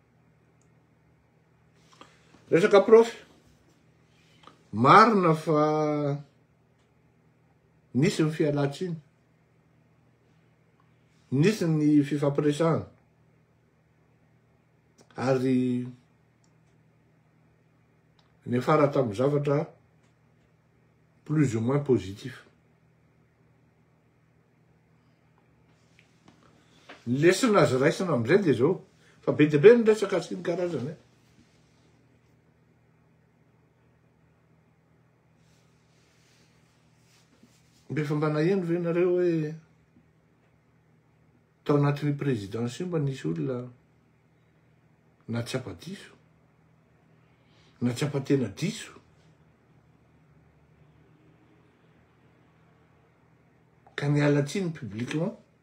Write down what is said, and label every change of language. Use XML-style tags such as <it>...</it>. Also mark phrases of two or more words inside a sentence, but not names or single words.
<mg>resaka prof marina fa nisy ny fialatsiny nisy ny fifampiresahana ary nefa raha tamin'ny zavatra</mg> <fr>plus ou moins positif.</fr> <mg>Lesona azy raisina am'izay dia zao fa be dia be ny resaka sy ny karazany. Mbe fa mba naheno ve nareo hoe tao anatin'ny présidence io mba nisy olona na tsy apadiso na tsy apatena diso ka nialatsiny publiquement.</mg>